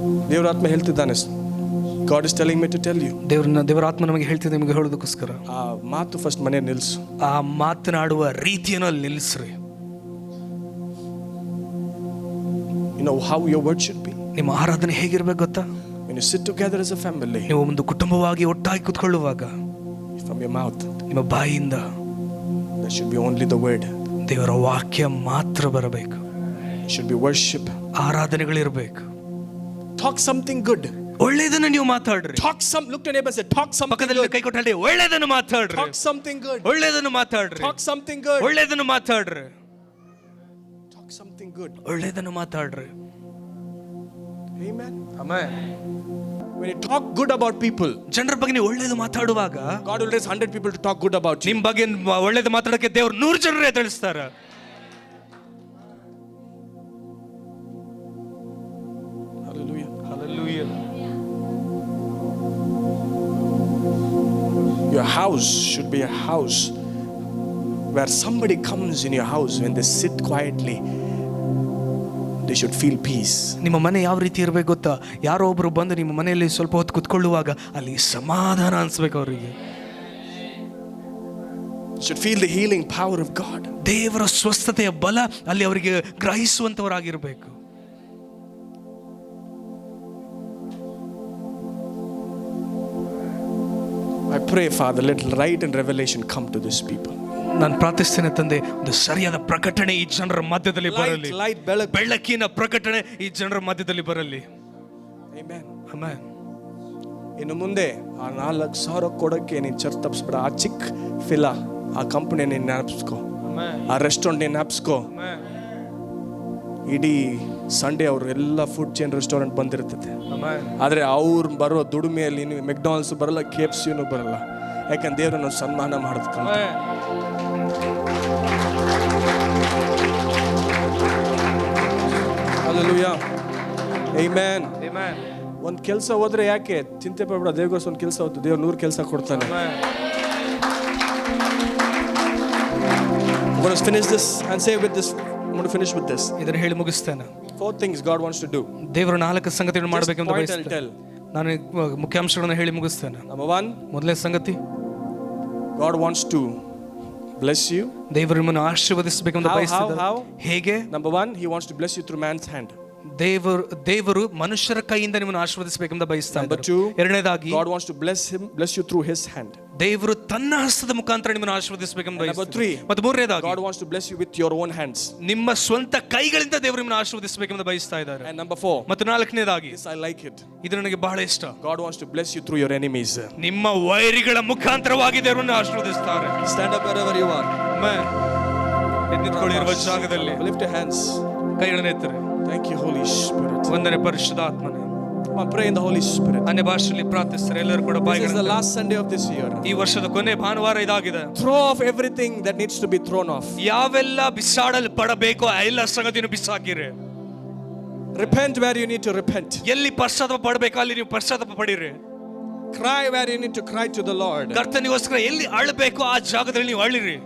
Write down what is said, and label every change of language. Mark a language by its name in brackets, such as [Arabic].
[Kannada] ದೇವರ ಆತ್ಮ ಹೇಳ್ತಿದ್ದಾನೆ, [English] God is telling me to tell you. [Kannada] ದೇವರ ಆತ್ಮ ನಮಗೆ ಹೇಳ್ತಿದೆ ನಿಮಗೆ ಹೇಳೋದಕ್ಕೋಸ್ಕರ. ಆ ಮಾತು ಫಸ್ಟ್ ಮನೆ ನಿಲ್ಸು. ಆ ಮಾತನಾಡುವ ರೀತಿಯನ್ನು ಅಲ್ಲಿ ನಿಲ್ಲಿಸ್ರಿ. [English] You know how your word should be. [Kannada] ನಿಮ್ಮ ಆರಾಧನೆ ಹೇಗಿರ್ಬೇಕು ಗೊತ್ತಾ? [English] When you sit together as a family, [Kannada] ನೀವು ಒಂದು ಕುಟುಂಬವಾಗಿ ಒಟ್ಟಾಗಿ ಕೂತ್ಕೊಳ್ಳುವಾಗ, [English] from your mouth, [Kannada] ನಿಮ್ಮ ಬಾಯಿಯಿಂದ [English] there should be only the word. [Kannada] ದೇವರ ವಾಕ್ಯ ಮಾತ್ರ ಬರಬೇಕು. [English] It should be worship. [Kannada] ಆರಾಧನೆಗಳಿರಬೇಕು. [English] Talk something good. [Kannada] ಒಳ್ಳೆಯದನ್ನು ನೀವು ಮಾತಾಡ್ರಿ. [English] Look to neighbor, say talk something [Kannada] ಪಕ್ಕದಲ್ಲಿ ಕೈ ಕೊಟ್ಟು ಹೇಳಿ, ಒಳ್ಳೆಯದನ್ನು ಮಾತಾಡ್ರಿ. [English] Talk something good. [Kannada] ಒಳ್ಳೆಯದನ್ನು ಮಾತಾಡ್ರಿ. [English] Talk something good. [Kannada] ಒಳ್ಳೆಯದನ್ನು ಮಾತಾಡ್ರಿ. [English] Talk something good. [Kannada] ಒಳ್ಳೆಯದನ್ನು ಮಾತಾಡ್ರಿ. [English] Amen. [Kannada] Amen. [English] When you talk good about people, [Kannada] ಜನರ ಬಗ್ಗೆ ನೀವು ಒಳ್ಳೆಯದು ಮಾತಾಡುವಾಗ [English] God will raise 100 people to talk good about you. [Kannada] ನಿಮ್ ಬಗ್ಗೆ ಒಳ್ಳೆಯದು ಮಾತಾಡಕ್ಕೆ ದೇವರು 100 ಜನರೇ ತಿಳಿಸ್ತಾರೆ. [English] Hallelujah. Hallelujah. Your house should be a house where somebody comes in your house, when they sit quietly, they should feel peace. [Kannada] ನಿಮ್ಮ ಮನೆ ಯಾವ ರೀತಿ ಇರಬೇಕು ಗೊತ್ತಾ? ಯಾರೋ ಒಬ್ರು ಬಂದು ನಿಮ್ಮ ಮನೆಯಲ್ಲಿ ಸ್ವಲ್ಪ ಹೊತ್ತು ಕುತ್ಕೊಳ್ಳುವಾಗ ಅಲ್ಲಿ ಸಮಾಧಾನ ಅನ್ಸ್ಬೇಕು ಅವರಿಗೆ. [English] You should feel the healing power of God. [Kannada] ದೇವರ ಸ್ವಸ್ಥತೆಯ ಬಲ ಅಲ್ಲಿ ಅವರಿಗೆ ಗ್ರಹಿಸುವಂತವರಾಗಿರ್ಬೇಕು. [English] I pray, Father, let light and revelation come to this people. [Kannada] ನಾನು ಪ್ರಾರ್ಥಿಸ್ತೇನೆ ತಂದೆ, ಒಂದು ಸರಿಯಾದ ಪ್ರಕಟಣೆ ಈ ಜನರ ಮಧ್ಯದಲ್ಲಿ ಬರಲಿ. [English] Light, [Kannada] ಬೆಳಕಿನ ಪ್ರಕಟಣೆ ಈ ಜನರ ಮಧ್ಯದಲ್ಲಿ ಬರಲಿ. [English] Amen. [Kannada] ಆಮೆನ್. ಇನ್ನು ಮುಂದೆ ಆ 4,000 ಕೊಡಕ್ಕೆ ನೀನು ಚರ್ಚ್ ತಪ್ಪಿಸ್ಬೇಡ. ಆ ಚಿಕ್ಕ ಫಿಲಾ, ಆ ಕಂಪನಿ ನೀನು ಜ್ಞಾಪಿಸ್ಕೋ, ಆ ರೆಸ್ಟೋರೆಂಟ್ ನೀನು ಜ್ಞಾಪಿಸ್ಕೋ. ಇಡೀ ಸಂಡೇ ಅವರು ಎಲ್ಲ ಫುಡ್ ಚೈನ್ ರೆಸ್ಟೋರೆಂಟ್ ಬಂದಿರ್ತದೆ. ಆದರೆ ಅವ್ರು ಬರೋ ದುಡಿಮೆಯಲ್ಲಿ ನೀವು ಮೆಕ್ಡಾನಲ್ಸ್ ಬರಲ್ಲ, KFCನೂ ಬರಲ್ಲ. ಯಾಕಂದ್ರೆ ದೇವರನ್ನು ಸನ್ಮಾನ ಮಾಡೋದಕ್ಕಂತ. Hallelujah. Amen. ಒಂದು ಕೆಲಸ ಹೋದ್ರೆ ಯಾಕೆ ಚಿಂತೆ ಪಡಬೇಡ. ದೇವಗೋಸ್ಕರ ಒಂದು ಕೆಲಸ ಹೋಯ್ತು, ದೇವ್ರು 100 ಕೆಲಸ ಕೊಡ್ತಾನೆ. [English] I'm going to finish this and say with this. I'm going to finish with this. [Kannada] ಇದನ್ನು ಹೇಳಿ ಮುಗಿಸ್ತೇನೆ. [English] 4 things God wants to do. [Kannada] ದೇವರು 4 ಸಂಗತಿಗಳನ್ನು ಮಾಡಬೇಕೆಂದು [English] I'll [Kannada] ಬಯಸುತ್ತಾರೆ. [English] tell. [Kannada] ನಾನು ಮುಖ್ಯಾಂಶಗಳನ್ನು ಹೇಳಿ ಮುಗಿಸ್ತೇನೆ. [English] Number 1, [Kannada] ಮೊದಲನೇ ಸಂಗತಿ, [English] God wants to bless you. [Kannada] ದೇವರು ನಿಮ್ಮನ್ನು ಆಶೀರ್ವದಿಸಬೇಕೆಂದು ಬಯಸುತ್ತಾರೆ. [English] How? [Kannada] ಹೇಗೆ? [English] Number 1, He wants to bless you through man's hand. [Kannada] ದೇವರು ಮನುಷ್ಯರ ಕೈಯಿಂದ ನಿಮ್ಮನ್ನು ಆಶೀರ್ವದಿಸಬೇಕೆಂದು ಬಯಸ್ತಾರೆ. [English] Number 2, [Kannada] ಎರಡನೇದಾಗಿ [English] God wants to bless you through His hand. [Kannada] ದೇವರು ತನ್ನ ಹಸ್ತದ ಮುಖಾಂತರ ನಿಮ್ಮನ್ನು ಆಶೀರ್ವದಿಸಬೇಕೆಂದು [English] Number [Kannada] ಬಯಸ್ತಾರೆ. [English] 3, [Kannada] ಮತ್ತು ಮೂರನೇದಾಗಿ [English] God wants to bless you with your own hands. [Kannada] ನಿಮ್ಮ ಸ್ವಂತ ಕೈಗಳಿಂದ ದೇವರು ನಿಮ್ಮನ್ನು ಆಶೀರ್ವದಿಸಬೇಕೆಂದು ಬಯಸ್ತಾ ಇದ್ದಾರೆ. [English] And number 4, [Kannada] ಮತ್ತು ನಾಲ್ಕನೇದಾಗಿ, [English] this I like it. [Kannada] ಇದು ನನಗೆ ಬಹಳ ಇಷ್ಟ, [English] God wants to bless you through your enemies. [Kannada] ನಿಮ್ಮ ವೈರಿಗಳ ಮುಖಾಂತರವಾಗಿ ದೇವರನ್ನು ಆಶೀರ್ವದಿಸ್ತಾರೆ. [English] Stand up wherever you are. [Kannada] ಎದ್ದಿಕೊಳ್ಳಿರುವ ಜಾಗದಲ್ಲಿ [English] Lift your hands. [Kannada] ಕೈಗಳನ್ನು ಎತ್ತರೆ. [English] Thank you, Holy Spirit. [Kannada] ವಂದನೆ ಪರಿಶುದ್ಧಾತ್ಮನೇ. [English] Come on, pray in the Holy Spirit. [Kannada] ಅನ್ಯ ಭಾಷೆಯಲ್ಲಿ ಪ್ರಾರ್ಥಿಸ್ತಾರೆ. ಎಲ್ಲರೂ ಕೂಡ [English] This is the [Kannada] ಬಾಯಿಗಳನ್ನು. [English] last Sunday of this year. [Kannada] ಈ ವರ್ಷದ ಕೊನೆ ಭಾನುವಾರ ಇದಾಗಿದೆ. [English] Throw off everything that needs to be thrown off. [Kannada] ಯಾವೆಲ್ಲ ಬಿಸಾಡಲ್ಪಡಬೇಕೋ ಆ ಎಲ್ಲ ಸಂಗತಿಯನ್ನು ಬಿಸಾಕಿರಿ. [English] Repent where you need to repent. [Kannada] ಎಲ್ಲಿ ಪಶ್ಚಾತ್ತಾಪ ಪಡಬೇಕು ಅಲ್ಲಿ ನೀವು ಪಶ್ಚಾತ್ತಾಪ ಪಡಿರಿ. [English] Cry where you need to cry to the Lord. [Kannada] ಕರ್ತನಿಗೋಸ್ಕರ ಎಲ್ಲಿ ಅಳಬೇಕು ಆ ಜಾಗದಲ್ಲಿ ನೀವು ಅಳಿರಿ.